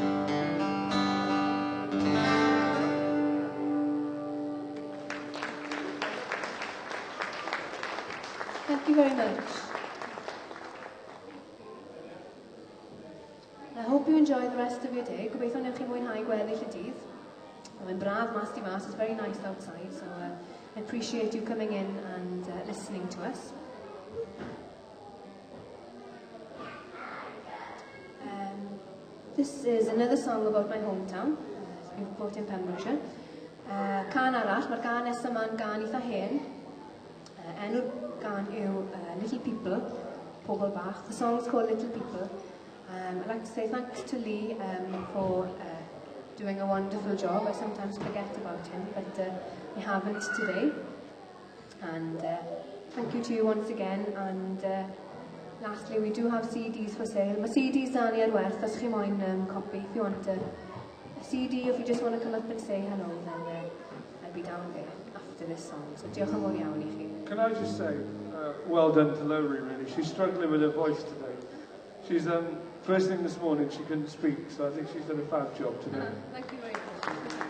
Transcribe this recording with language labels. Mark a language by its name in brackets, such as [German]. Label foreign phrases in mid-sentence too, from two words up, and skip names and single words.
[English] Thank you very much. I hope you enjoy the rest of your day. [Welsh] Gobeithio wnewch chi mwynhau gweddill y dydd. yn braf mas di mas. [English] It's very nice outside, so I appreciate you coming in and listening to us. This is another song about my hometown, Newport in Pembrokeshire. [Welsh] Can arall, mae'r gan nes yma'n gan eitha hen. Enw'r gan yw Little People, Pobl Bach. [English] The song's called Little People. I'd like to say thanks to Lee for doing a wonderful job. I sometimes forget about him, but I haven't today. And thank you to you once again. And lastly, we do have CDs for sale. [Welsh] Mae CDs dan ni ar werth, os chi moyn copy. [English] If you want a CD, if you just want to come up and say hello, then I'll be down there after this song. [Welsh] So diolch yn fawr iawn I chi. [English] Can I just say, well done to Lowry, really. She's struggling with her voice today. She's, first thing this morning, she couldn't speak, so I think she's done a fab job today. Thank you very much.